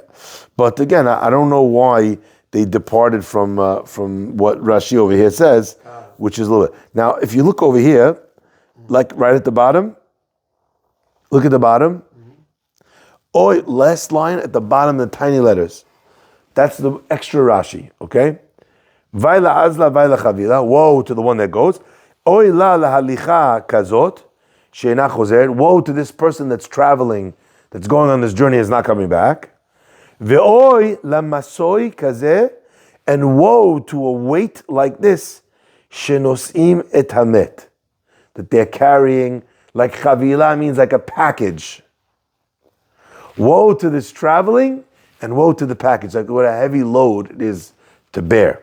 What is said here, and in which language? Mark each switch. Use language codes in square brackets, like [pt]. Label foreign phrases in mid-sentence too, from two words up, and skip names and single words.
[en] But again, I don't know why they departed from what Rashi over here says, which is a little bit. Now, if you look over here, like right at the bottom, look at the bottom. Oh, last line at the bottom, the tiny letters. That's the extra Rashi, okay? [arc] ווי לה אזלא, ווי לה חבילא. [en] Woe to the one that goes. [he] אוי לה להליכה כזאת, שאינה חוזרת. [en] Woe to this person that's traveling, that's going on this journey, is not coming back. [he] ואוי לו למשאוי כזה, [en] and woe to a weight like this, [he] שנושאים את המת, [en] that they're carrying, like chavila means like a package. Woe to this traveling, and woe to the package, like what a heavy load it is to bear.